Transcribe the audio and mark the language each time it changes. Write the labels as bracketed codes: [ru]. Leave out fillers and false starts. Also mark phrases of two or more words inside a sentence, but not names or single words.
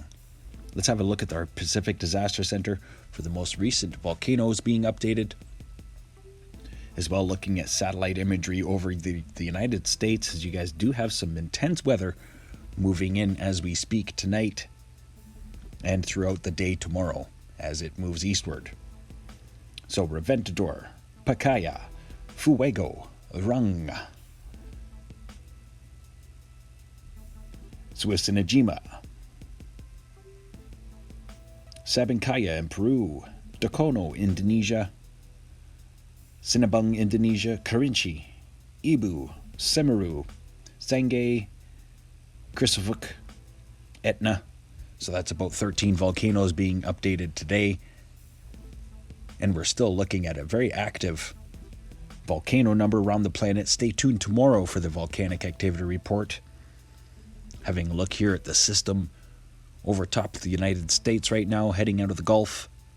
[en] Let's have a look at our Pacific Disaster Center for the most recent volcanoes being updated. As well, looking at satellite imagery over the United States, as you guys do have some intense weather moving in as we speak tonight and throughout the day tomorrow as it moves eastward. So Reventador, Pacaya, Fuego, Rung, Suisinajima, Sabancaya in Peru, Dakono, Indonesia, Sinabung, Indonesia, Kerinci, Ibu, Semeru, Sangay, Krisavuk, Etna. So that's about 13 volcanoes being updated today. And we're still looking at a very active volcano number around the planet. Stay tuned tomorrow for the volcanic activity report. Having a look here at the system over top of the United States right now, heading out of the Gulf.